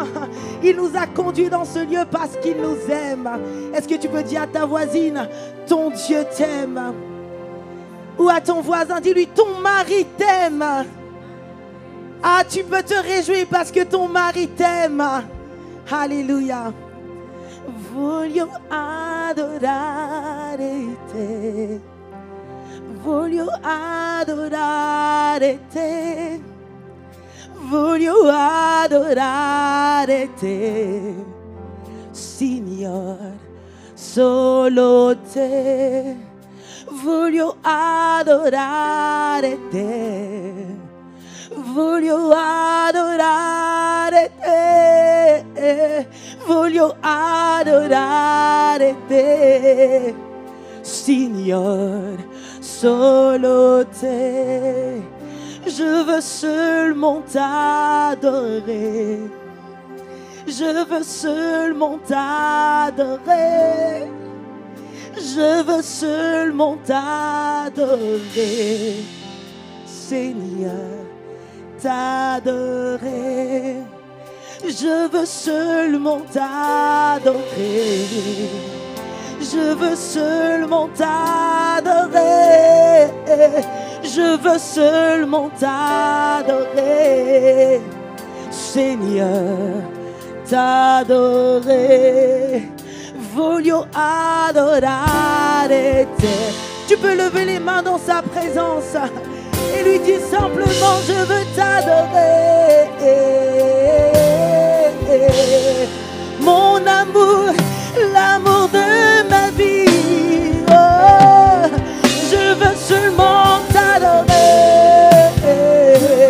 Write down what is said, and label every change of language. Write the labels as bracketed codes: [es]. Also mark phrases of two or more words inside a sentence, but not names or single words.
[fr] Il nous a conduits dans ce lieu parce qu'il nous aime. Est-ce que tu peux dire à ta voisine, ton Dieu t'aime? Ou à ton voisin, dis-lui, ton mari t'aime. Ah, tu peux te réjouir parce que ton mari t'aime. Alléluia. [it] Voglio adorare te. Voglio adorare te. Voglio adorare te. Signor, solo te. Voglio adorare te, voglio adorare te, voglio adorare te, Signor, solo te. [fr] Je veux seulement t'adorer, je veux seulement t'adorer. Je veux seulement t'adorer, Seigneur, t'adorer. Je veux seulement t'adorer. Je veux seulement t'adorer. Je veux seulement t'adorer, Seigneur, t'adorer. [it] Voglio adorare te. [fr] Tu peux lever les mains dans sa présence et lui dire simplement je veux t'adorer. Mon amour, l'amour de ma vie. Oh, je veux seulement t'adorer.